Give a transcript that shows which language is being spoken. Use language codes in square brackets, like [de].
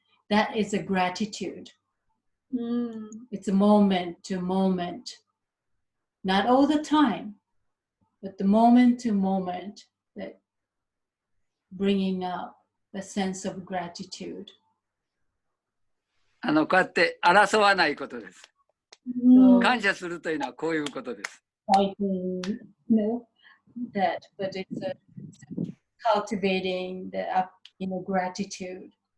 [en] That is a gratitude. It's a moment to moment. Not all the time, but the moment to moment that bringing up the sense of gratitude. [ja] こうやって争わないことです。 [en] So, [ja] 感謝するというのはこういうことです。 [en] I can know that, but it's cultivating the gratitude.